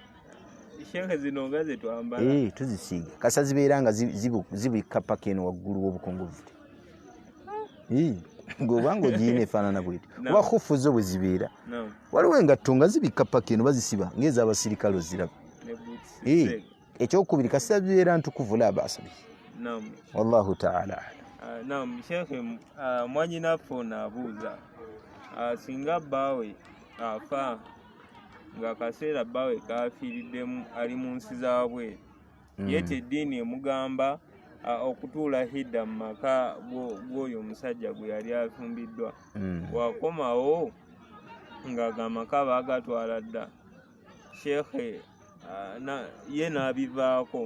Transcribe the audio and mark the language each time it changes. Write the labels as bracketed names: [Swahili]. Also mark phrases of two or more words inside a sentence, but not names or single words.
[Ganda] Tuzisiiga kasa zibeera nga zibikka paka eno waggulu w'obukongovvule, ng'obanga ogiyina efaanana bweti, oba khufu zo bwe zibeera. Waliwo engatto nga zibikka paka eno bazisiba ng'ez'abasirikale oziraba. Ekyokubiri kasita zibeera ntukuvu [Arabic] لا بأس به. والله تعالى أعلم. [Ganda] Naam, Sheikh, mwanyinaffe ono abuuza, singa bbaawe afa nga akaseera bbaawe kafiiriddemu ali mu nsi zaabwe, ye eddiini emugamba okutuula hidda mu maka g'oyo omusajja gwe yali afumbiddwa, wakomawo ng'amaka baagatwala dda, Sheikh ye n'abivaako,